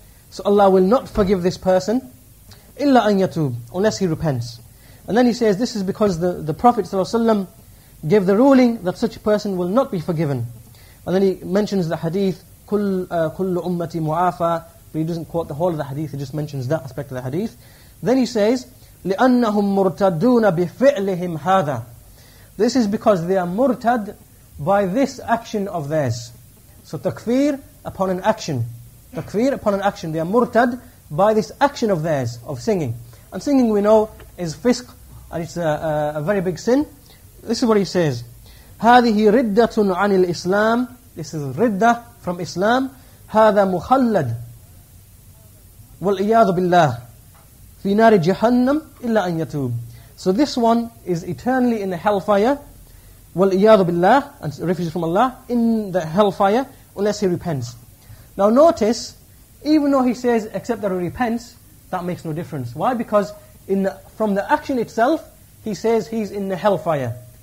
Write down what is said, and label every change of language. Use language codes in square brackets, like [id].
[en] So Allah will not forgive this person, [ar] إِلَّا أَن يَتُوب, [en] unless he repents. And then he says, this is because the Prophet ﷺ gave the ruling that such a person will not be forgiven. And then he mentions the hadith, [ar] كُلُّ أُمَّتي مُعَافَى, [en] but he doesn't quote the whole of the hadith, he just mentions that aspect of the hadith. Then he says, [ar] لأنهم مرتدون بفعلهم هذا. [en] This is because they are murtad by this action of theirs. So takfir upon an action. Takfir upon an action. They are murtad by this action of theirs, of singing. And singing, we know, is fisq, and it's a very big sin. This is what he says. [ar] هذه ردة عن الإسلام. [en] This is riddah from Islam. [ar] هذا مخلد والعياذ بالله في نار جهنم إلا أن يتوب. [en] So this one is eternally in the hellfire, [ar] وَالْإِيَاذُ بِاللَّهِ, [en] and refuge from Allah, in the hellfire, unless he repents. Now notice, even though he says, except that he repents, that makes no difference. Why? Because from the action itself, he says he's in the hellfire.